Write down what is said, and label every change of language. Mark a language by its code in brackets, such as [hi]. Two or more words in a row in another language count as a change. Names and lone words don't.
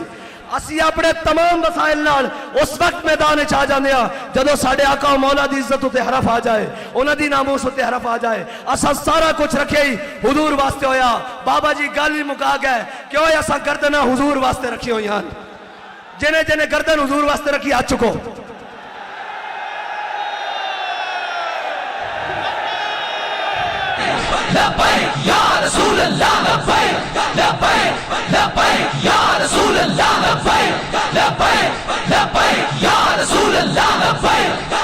[pa] اسی اپنے تمام وسائل نال اس وقت میدان چ آ جاندے آں جدوں ساڈے آقا مولا دی عزت اتے حرف آ جائے، اوہناں دی ناموس اتے حرف آ جائے. اساں سارا کجھ رکھے ہی حضور واسطے ہویا۔ بابا جی گل ہی مکا گئے، کیوں اساں گردن حضور واسطے رکھی ہوئی ہیں، جنہاں جنہاں گردن حضور واسطے رکھی آ چکو. [ar] لبيك يا رسول الله، لبيك لبيك لبيك يا رسول الله، لبيك لبيك لبيك يا رسول الله، لبيك